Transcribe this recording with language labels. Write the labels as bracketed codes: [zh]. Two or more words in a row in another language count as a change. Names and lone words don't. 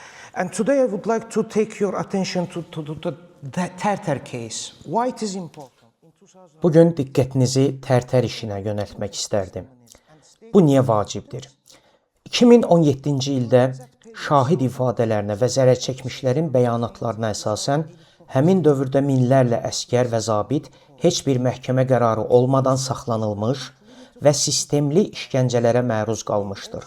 [en] And today I would like to take your attention to the Terter case. Why it is important? [az] Bugün diqqətinizi Tərtər işinə yönəltmək istərdim. Bu niyə vacibdir? 2017-ci ildə şahid ifadələrinə və zərər çəkmişlərin bəyanatlarına əsasən həmin dövrdə minlərlə əskər və zabit heç bir məhkəmə qərarı olmadan saxlanılmış və sistemli işgəncələrə məruz qalmışdır.